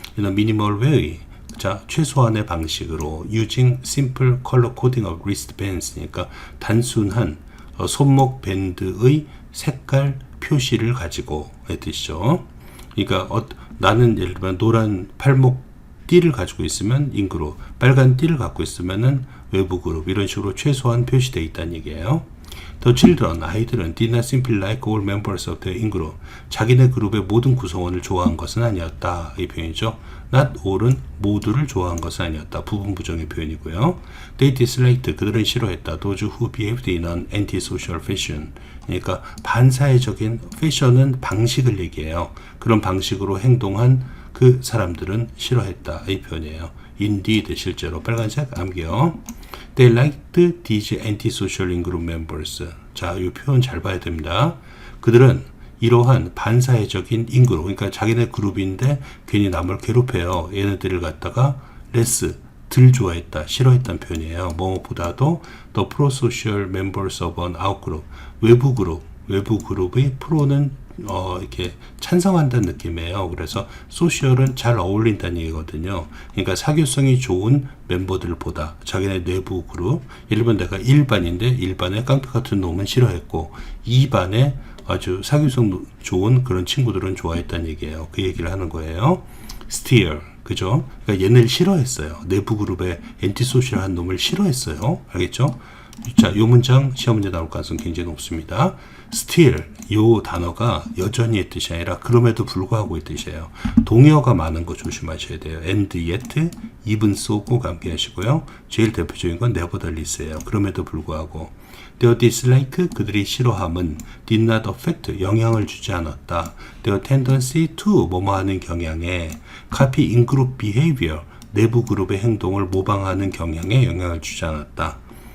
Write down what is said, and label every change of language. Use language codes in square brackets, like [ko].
[ko] In a minimal way, 자, 최소한의 방식으로 [en] using simple color coding of wristbands, [ko] 그러니까 단순한 손목 밴드의 색깔 표시를 가지고 의 뜻이죠. 그러니까 나는 예를 들면 노란 팔목 띠를 가지고 있으면 인그룹, 빨간 띠를 갖고 있으면은 외부 그룹, 이런 식으로 최소한 표시되어 있다는 얘기예요. [en] The children, 아이들은 did not simply like all members of the in-group, [ko] 자기네 그룹의 모든 구성원을 좋아한 것은 아니었다, [en] 이 표현이죠. [ko] Not all은 모두를 좋아한 것은 아니었다, 부분 부정의 표현이고요. They disliked, 그들은 싫어했다. [en] Those who behaved in an antisocial fashion, [ko] 그러니까 반사회적인, 패션은 방식을 얘기해요. 그런 방식으로 행동한 그 사람들은 싫어했다, 이 표현이에요. indeed 실제로 빨간색 암기요. [en] They liked these antisocial in-group members. [ko] 자, 이 표현 잘 봐야 됩니다. 그들은 이러한 반사회적인 인그룹, 그러니까 자기네 그룹인데 괜히 남을 괴롭혀요. 얘네들을 갖다가 less, 덜 좋아했다, 싫어했다는 표현이에요. [en] 뭐보다도 the pro-social members of an outgroup, [ko] 외부 그룹의 프로는 이렇게 찬성한다는 느낌이에요. 그래서 소셜은 잘 어울린다는 얘기거든요. 그러니까 사교성이 좋은 멤버들보다 자기네 내부 그룹, 예를 들면 내가 1반인데 1반에 깡패 같은 놈은 싫어했고 2반에 아주 사교성 좋은 그런 친구들은 좋아했다는 얘기예요. 그 얘기를 하는 거예요. steer, 그죠? 그러니까 얘네를 싫어했어요. 내부 그룹에 엔티소셜한 놈을 싫어했어요. 알겠죠? 자, 요 문장 시험 문제 나올 가능성 굉장히 높습니다. still, 요 단어가 여전히의 뜻이 아니라 그럼에도 불구하고의 뜻이에요. 동의어가 많은 거 조심하셔야 돼요. [en] and yet, even so 꼭 암기하시고요. [ko] 제일 대표적인 건 nevertheless예요. 그럼에도 불구하고. [en] Their dislike, 그들이 싫어함은 did not affect, 영향을 주지 않았다. [ko] Their tendency to, 뭐뭐하는 경향에 [en] copy in-group behavior, [ko] 내부 그룹의 행동을 모방하는 경향에 영향을 주지 않았다.